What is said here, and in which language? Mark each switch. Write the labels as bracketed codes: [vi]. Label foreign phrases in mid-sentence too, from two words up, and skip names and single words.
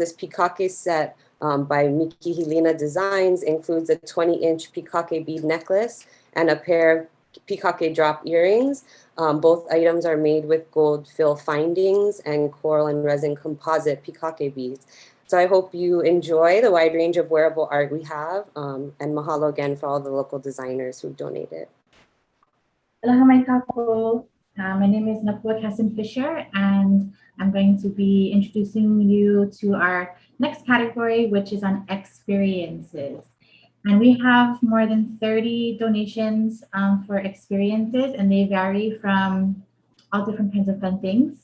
[en] This pikake set by Miki Helena Designs includes a 20-inch pikake bead necklace and a pair of pikake drop earrings. Both items are made with gold fill findings and coral and resin composite pikake beads. So I hope you enjoy the wide range of wearable art we have, and mahalo again for all the local designers who donated. [haw] Aloha mai kākou. [en] My name is Nakua Cassin Fisher, and I'm going to be introducing you to our next category, which is on experiences. And we have more than 30 donations for experiences, and they vary from all different kinds of fun things.